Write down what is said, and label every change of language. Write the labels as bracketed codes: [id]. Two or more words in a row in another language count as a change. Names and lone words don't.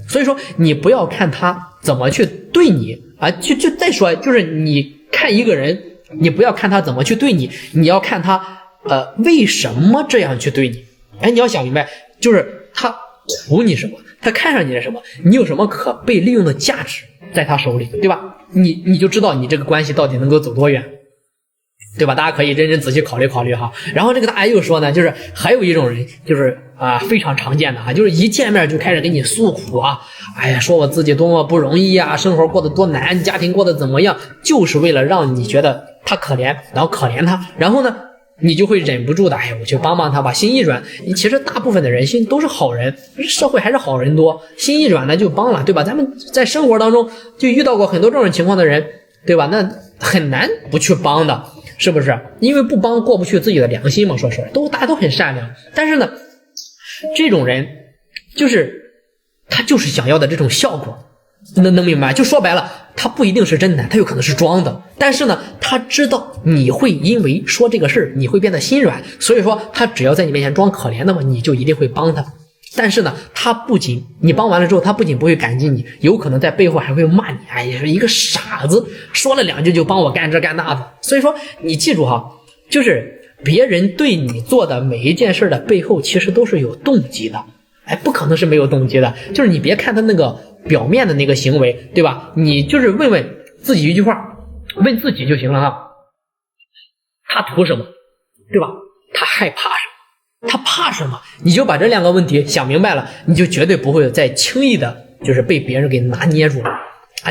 [zh] 所以說你不要看他怎麼去對你就再說，就是你看一個人，你不要看他怎麼去對你，你要看他為什麼這樣去對你。你要想明白，就是他圖你什麼，他看上你的什麼，你有什麼可被利用的價值在他手裡，對吧？你就知道你這個關係到底能夠走多遠，對吧？大家可以認真仔細考慮考慮哈。然後這個大爺又說呢，就是還有一種人，就是非常常見的就是一見面就開始給你訴苦說我自己多麼不容易生活過得多難，家庭過得怎麼樣，就是為了讓你覺得他可憐，然後可憐他，然後呢你就會忍不住的我去幫幫他吧，心一軟。其實大部分的人心都是好人，社會還是好人多，心一軟呢就幫了，對吧？咱們在生活當中就遇到過很多這種情況的人，對吧？那很難不去幫的，是不是？因為不幫過不去自己的良心嘛，說實話大家都很善良，但是呢這種人就是他就是想要的這種效果，能明白？就說白了，他不一定是真的，他有可能是裝的，但是呢他知道你會因為說這個事你會變得心軟，所以說他只要在你面前裝可憐，那麼你就一定會幫他。但是呢他不僅你幫完了之後，他不僅不會感激你，有可能在背後還會罵你是一個傻子，說了兩句就幫我幹這幹那的。所以說你記住就是別人對你做的每一件事的背後其實都是有動機的，不可能是沒有動機的。就是你別看他那個表面的那個行為，對吧？你就是問問自己一句話，問自己就行了他圖什麼，對吧？他害怕什麼？他怕什么？你就把这2个问题想明白了，你就绝对不会再轻易的就是被别人给拿捏住了啊！